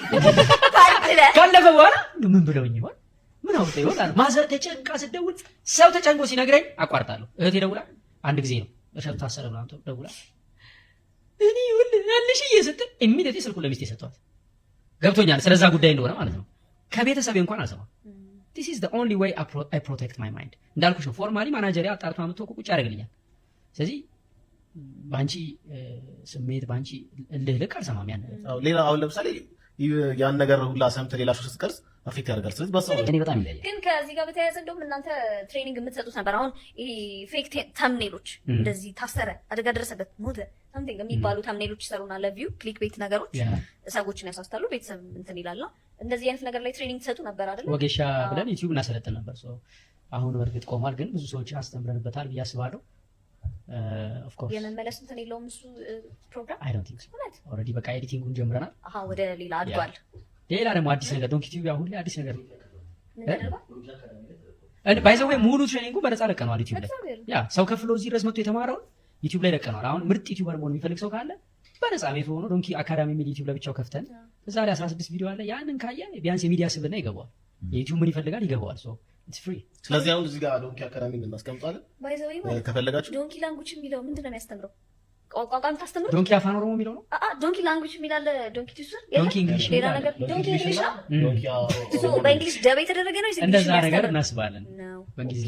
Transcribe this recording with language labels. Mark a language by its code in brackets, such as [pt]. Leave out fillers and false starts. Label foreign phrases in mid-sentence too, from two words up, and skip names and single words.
[am] ካለፈ በኋላ ምን ብለውኝ ይሆን ምን አውጣ ይሆን አለ ማዘር ተጨንቃ ስትደውል ሰው ተጨንቆ ሲነግረኝ አቋርጣለሁ እህቴ ደውላ አንድ ጊዜ ነው እሸቱ ታሰረ ብላ ደውላ እኔ ያለሽ እየሰጠ ኢሚዲየትሊ ስልኩን ለሚስቴ ሰጠዋት ገብቶኛል ስለዛ ጉዳይ እንደሆነ ማለት ነው ከቤተሰቤ እንኳን አልሰማም [en] this is the only way I protect my mind [am] እንዳልኩሽ ነው ፎርማሊ ማናጀሪያ አጣርቶ አምጥቶ ቁጭ ያደርግልኛል ስለዚህ ባንቺ ስሜት ባንቺ ልክ አልሰማም ያን ሌላ አሁን ለምሳሌ ያን ነገር ሁላ ሰምተህ ሌላ ሰው ስትቀርጽ አፌክት ያደርጋል ስለዚህ በሰው እኔ በጣም ይለያል ግን ከዚህ ጋር በተያያዘ እንደውም እናንተ ትሬኒንግ የምትሰጡት ነበር አሁን ይሄ [en] fake thumbnails [am] እንደዚህ ታሰረ አደጋ ደረሰበት ሞተ something የሚባሉ ተምኔሎች ይሰሩና ለቪው [en] click bait [am] ነገሮች ሰዎችን ያሳስታሉ ቤተሰብ እንትን ይላልና እንደዚህ አይነት ነገር ላይ ትሬኒንግ ትሰጡ ነበር አይደል ወጌሻ ብለን ዩቲዩብ እናሰለጥን ነበር አሁን በርግጥ ቆሟል ግን ብዙ ሰዎች አስተምረንበታል ብዬ አስባለሁ [en] of course [am] የመመለስ እንትን የለውም እሱ ፕሮግራም [en] I don't think so already [am] በቃ ኤዲቲንጉን ጀምረናል ወደ ሌላ አድጓል ሌላ ደግሞ አዲስ ነገር ዶንኪ ቲቪ አሁን ላይ አዲስ ነገር ባይዘው ሙሉ ትሬኒንጉ በነፃ ለቀነዋል ዩቲዩብ ላይ ያ ሰው ከፍሎ እዚህ ድረስ መጥቶ የተማረውን ዩቲዩብ ላይ ለቀነዋል አሁን ምርጥ ዩቲዩበር መሆን የሚፈልግ ሰው ካለ በነፃ ቤት ሆኖ ዶንኪ አካዳሚ የሚል ዩቲዩብ ለብቻው ከፍተን እዛ ላይ 16 ቪዲዮ አለ ያንን ካየ ቢያንስ የሚዲያ ስብዕና ይገባዋል የዩቲዩብ ምን ይፈልጋል ይገባዋል [en] it's free [am] ስለዚህ አሁን እዚህ ጋር ዶንኪ አካዳሚ እናስቀምጣለን ባይዘው ከፈለጋችሁ ዶንኪ ላንጉጅ የሚለው ምንድነው የሚያስተምረው ቋንቋን ታስተምሩ ዶንኪ አፋን ኦሮሞ የሚለው ነው ዶንኪ ላንጉጅ የሚላል ዶንኪ ቲዩተር ዶንኪ እንግሊሽ ሌላ ነገር ዶንኪ እንግሊሽ ነው በእንግሊሽ ደብ የተደረገ ነው እንደዛ ነገር እናስባለን በእንግሊዝኛ